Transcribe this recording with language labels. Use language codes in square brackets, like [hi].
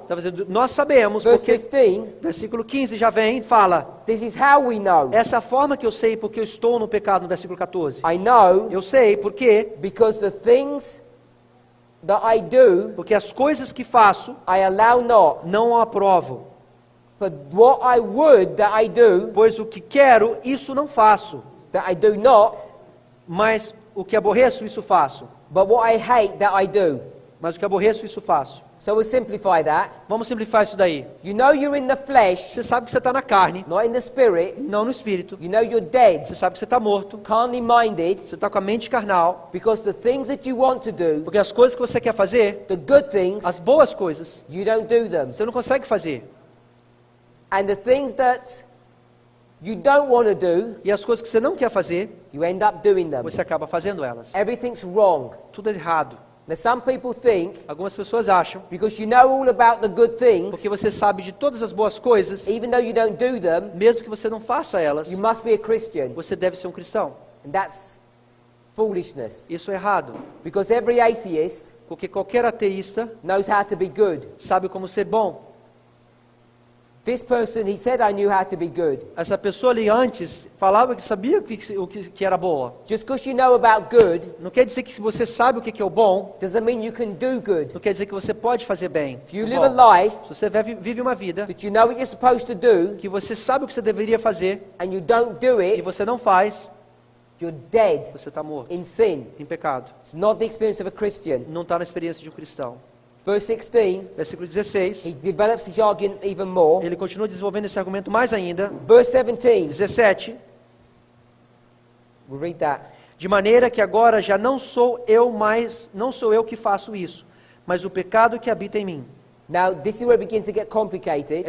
[pt] Está dizendo, nós sabemos, [en] verse [pt] porque [en] 15, [pt] versículo 15 já vem e fala, [en] this is how we know. [pt] essa é a forma que eu sei porque eu estou no pecado, no versículo 14. [en] I know [pt] Eu sei porque [en] because the things that I do, [pt] porque as coisas que faço [en] I allow not. [pt] não aprovo, [en] For what I would that I do, [pt] pois o que quero, isso não faço, [en] that I do not, [pt] mas o que aborreço, isso faço. [en] but what I hate that I do. [pt] Mas o que aborreço, isso faço. [en] So we'll simplify that. [pt] Vamos simplificar isso daí. [en] You know you're in the flesh, [pt] Você sabe que você está na carne, [en] not in the spirit. [pt] não no espírito. [en] You know you're dead, [pt] Você sabe que você está morto, [en] carnally minded, [pt] você está com a mente carnal, [en] because the things that you want to do, [pt] porque as coisas que você quer fazer, [en] the good things, [pt] as boas coisas, [en] you don't do them. [pt] você não consegue fazer. [en] And the things that you don't want to do, [pt] E as coisas que você não quer fazer, [en] you end up doing them. [pt] você acaba fazendo elas. [en] Everything's wrong. [pt] Tudo é errado. [en] Now some people think, [pt] Algumas pessoas acham, [en] because you know all about the good things, [pt] porque você sabe de todas as boas coisas, [en] even though you don't do them, [pt] mesmo que você não faça elas, [en] you must be a Christian. [pt] você deve ser um cristão. [en] And that's foolishness. [pt] Isso é errado, [en] Because every atheist [pt] porque qualquer ateísta [en] knows how to be good. [pt] sabe como ser bom. [en] This person, he said, I knew how to be good. [pt] Essa pessoa ali antes falava que sabia que era boa. [en] Just because you know about good [pt] Não quer dizer que se você sabe o que é o bom, [en] doesn't mean you can do good. [pt] não quer dizer que você pode fazer bem. [en] If you [pt] o [en] live [pt] bom. [en] a life [pt] Se você vive uma vida [en] that you know what you're supposed to do [pt] que você sabe o que você deveria fazer [en] and you don't do [pt] e [en] it, [pt] você não faz, [en] you're dead [pt] você está morto [en] in sin. [pt] em pecado. [en] It's not the experience of a Christian. [pt] Não está na experiência de um cristão. [en] Verse 16, [pt] Versículo [en] he [pt] 16, [en] develops the argument even more. [pt] ele continua desenvolvendo esse argumento mais ainda. [en] Verse 17, [pt] 17, [en] we'll read that. [pt] de maneira que agora já não sou eu que faço isso, mas o pecado que habita em mim. [en] Now, this is where it begins to get complicated.